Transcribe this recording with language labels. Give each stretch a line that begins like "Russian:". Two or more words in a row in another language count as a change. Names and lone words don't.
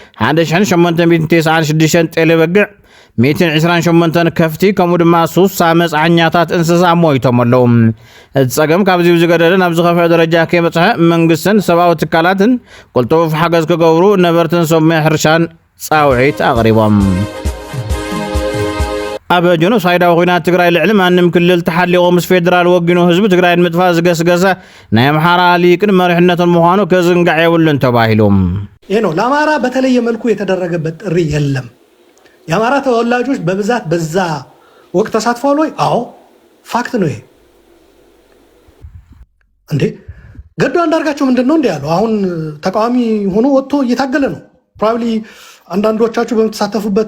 Tigrinya: 1896 ጤለ በግዕ 128 ከፍቲ ከምኡ ድማ 3 መጽዓኛታት እንስሳ ሞይቶም ኣለዉ እጸገም ካብዚ ዝገደለ ናብ ዝኸፍዕ ደረጃ ከመጽሐ መንግስትን ሰብኣዊ ትካላትን ቁልጡፍ ሓገዝ ክገብሩ ነበርትን ሰሙዕ ሕርሻን ጻውዒት ኣቕሪቦም ኣብ ጆኖሳይዳዊ ኩናት ትግራይ ልዕሊ ማንም ክልል ተሓሊቑ ምስ ፌደራል ወጊኑ ህዝቢ ትግራይ ንምጥፋእ ዝገስገሰ ናይ አምሓራ ሊቅን መሪሕነትን ምዃኑ ከዝንጋዕ የብሉን ተባሂሎም
Amharic: ይሄ ነው ለአማራ በተለየ መልኩ የተደረገበት ጥሪ የለም የአማራ ተወላጆች በብዛት በዛ ወቅት ተሳትፈዋል ወይ? አዎ ፋክት ነው ይሄ እንዴ ገዱ አንዳርጋቸው ምንድነው እንዴ ያለው አሁን ተቃዋሚ ሆኖ ወጥቶ እየታገለ ነው ፕሮባብሊ አንዳንዶቻችሁ በመተሳተፉበት